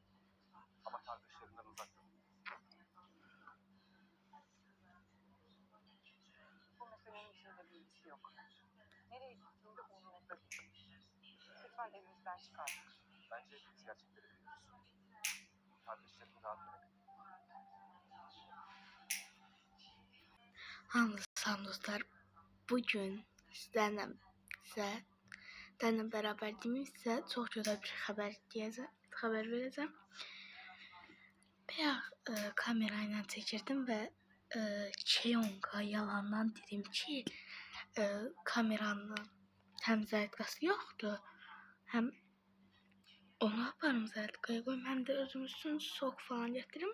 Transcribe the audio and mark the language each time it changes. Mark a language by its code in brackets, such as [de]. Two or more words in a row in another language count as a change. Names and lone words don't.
[tr] Ama kardeşlerimden uzak durun. Bu meselenin içinde bir ilgisi yok. Nereye gittiğinde umurumda değil. Lütfen evimizden çıkar. Bence hepimiz gerçekleri biliyoruz. Kardeşlerimi rahat bırakın. [az] Salam dostlar, bugün sizlərlə bərabər deməyimsə, çox gözəl bir xəbər verəcəm. Bayaq kamera ilə çəkirdim və Cheonga yalandan dedim ki, kameranın həm zərətqası yoxdur, həm onu aparım zərətqaya qoyum, həm də özüm üçün sok falan gətirim.